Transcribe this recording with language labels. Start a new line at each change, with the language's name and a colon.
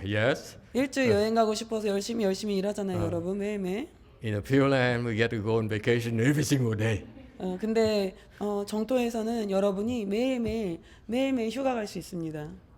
English: Yes?
Korean: 일주일 여행 가고 싶어서 열심히 일하잖아요, 여러분 매일매일.
English: In a Pure Land, we get to go on vacation every single day.
Korean: 근데 정토에서는 여러분이 매일매일 휴가 갈 수 있습니다.